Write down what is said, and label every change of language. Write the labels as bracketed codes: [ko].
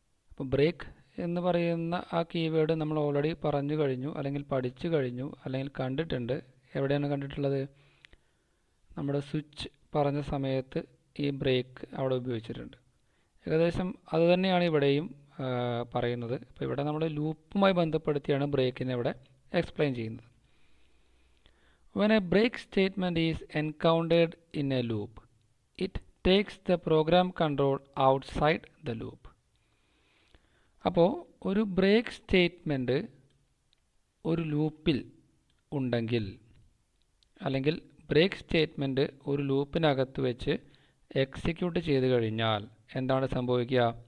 [ml] അപ്പോൾ ബ്രേക്ക് എന്ന് പറയുന്ന ആ കീവേഡ് നമ്മൾ ഓൾറെഡി പറഞ്ഞു കഴിഞ്ഞു, അല്ലെങ്കിൽ പഠിച്ചു കഴിഞ്ഞു, അല്ലെങ്കിൽ കണ്ടിട്ടുണ്ട്. എവിടെയാണ് കണ്ടിട്ടുള്ളത്? നമ്മുടെ സ്വിച്ച് പറഞ്ഞ സമയത്ത് ഈ ബ്രേക്ക് അവിടെ ഉപയോഗിച്ചിട്ടുണ്ട്. ഏകദേശം അതുതന്നെയാണ് ഇവിടെയും പറയുന്നത്. അപ്പോൾ ഇവിടെ നമ്മൾ ലൂപ്പുമായി ബന്ധപ്പെടുത്തിയാണ് ബ്രേക്കിനെ ഇവിടെ എക്സ്പ്ലെയിൻ ചെയ്യുന്നത്. [en] When a break statement is encountered in a loop, it takes the program control outside the loop. [ml] അപ്പോൾ ഒരു ബ്രേക്ക് സ്റ്റേറ്റ്മെൻറ്റ് ഒരു ലൂപ്പിൽ ഉണ്ടെങ്കിൽ, അല്ലെങ്കിൽ ബ്രേക്ക് സ്റ്റേറ്റ്മെൻറ്റ് ഒരു ലൂപ്പിനകത്ത് വെച്ച് എക്സിക്യൂട്ട് ചെയ്ത് കഴിഞ്ഞാൽ എന്താണ് സംഭവിക്കുക?